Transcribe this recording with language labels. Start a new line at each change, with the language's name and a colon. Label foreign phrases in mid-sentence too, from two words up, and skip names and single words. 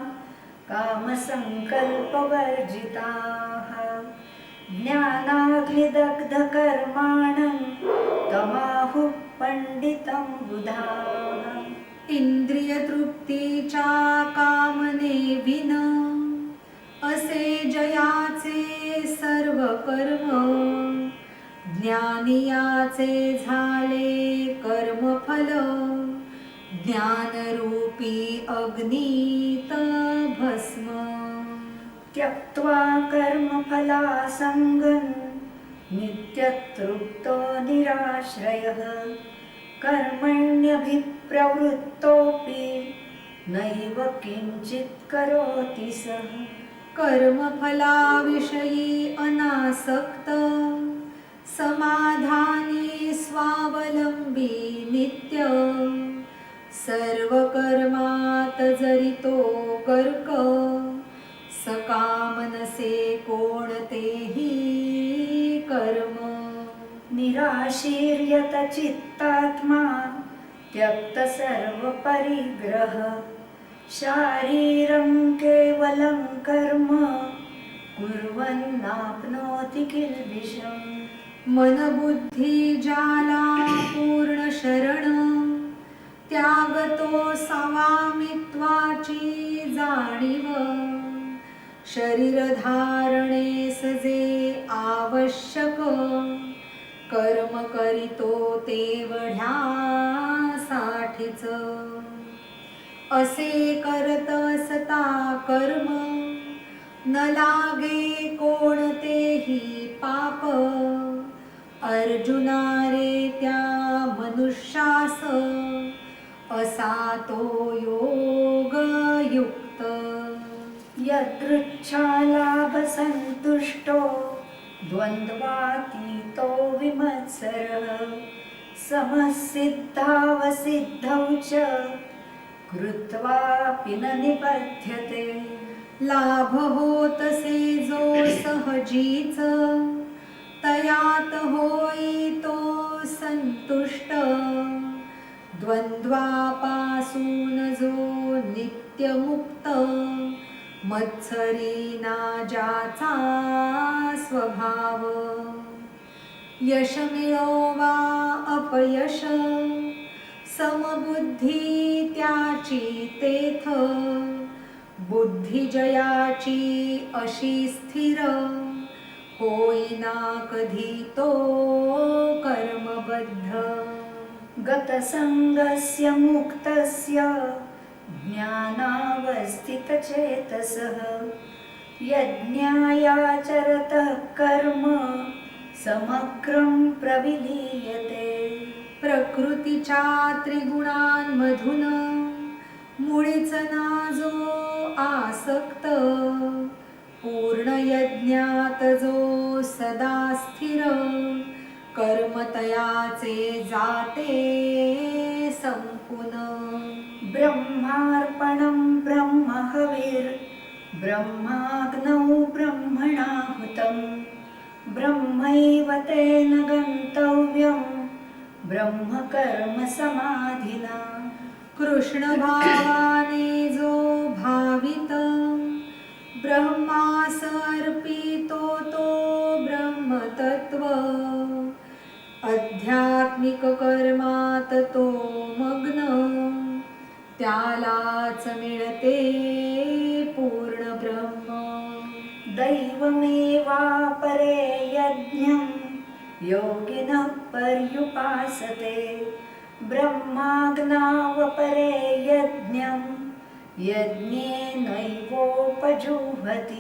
Sanskrit: कामसंकल्पवर्जिताः ज्ञानाग्निदग्धकर्माणं तमाहुः पंडितं बुधाः इंद्रिय
Marathi: तृप्तीच्या कामने विन असे जयाचे सर्व कर्म ज्ञानियाचे झाले कर्मफल ज्ञानरूपी अग्नीत भस्म
Sanskrit: त्यक्त्वा कर्मफलासङ्गं नित्यतृप्तो निराश्रयः कर्मण्यभिप्रवृत्तोऽपि नैव किञ्चित् करोति सः
Marathi: कर्मफलाविषयी अनासक्त समाधानी स्वावलंबी नित्य सर्व कर्मात जरितो गर्क सकामनसे कोणतेही कर्म
Sanskrit: निराशीर्यत चित्तात्मा त्यक्त सर्वपरिग्रह शारीरं केवलं कर्म कुर्वन्नाप्नोति किल्बिषम्
Marathi: मन बुद्धी ज्याला पूर्ण शरण त्यागतो स्वामित्वाची जाणीव शरीर धारणेस जे आवश्यक कर्म करीतो तेवढ्यासाठीच असे करत असता कर्म न लागे कोणतेही पाप अर्जुना रे त्या मनुष्यास असा तो योग युक्त
Sanskrit: यदृच्छालाभसन्तुष्टो द्वन्द्वातीतो विमत्सरः समसिद्धावसिद्धौ च कृत्वापि न निबध्यते
Marathi: लाभ होतसे जो सहजीच तयात होई तो संतुष्ट द्वंद्वापासून जो नित्यमुक्त मत्सरी ना ज्याचा स्वभाव यश मिळो वा अपयश समबुद्धी त्याची तेथ बुद्धी जयाची अशी स्थिर होईना कधी तो कर्मबद्ध
Sanskrit: गतसङ्गस्य मुक्तस्य ज्ञानावस्थितचेतसः यज्ञायाचरतः कर्म समग्रं प्रविलीयते
Marathi: प्रकृतीच्या त्रिगुणांमधून मुळीच ना जो आसक्त पूर्ण यज्ञात जो सदा स्थिर कर्मतयाचे जाते संपून
Sanskrit: ब्रह्मार्पणं ब्रह्महविर् ब्रह्माग्नौ ब्रह्मणाहुतं ब्रह्मैव तेन गन्तव्यं ब्रह्मकर्म समाधिना
Marathi: कृष्ण भावाने जो भावित ब्रह्मास अर्पितो तो ब्रह्मतत्व आध्यात्मिक कर्मात तो मग्न त्यालाच मिळते पूर्ण ब्रह्म
Sanskrit: दैवमेवापरे यज्ञं योगिनः पर्युपासते ब्रह्माग्नावपरे यज्ञं यज्ञेनैवोपजुह्वति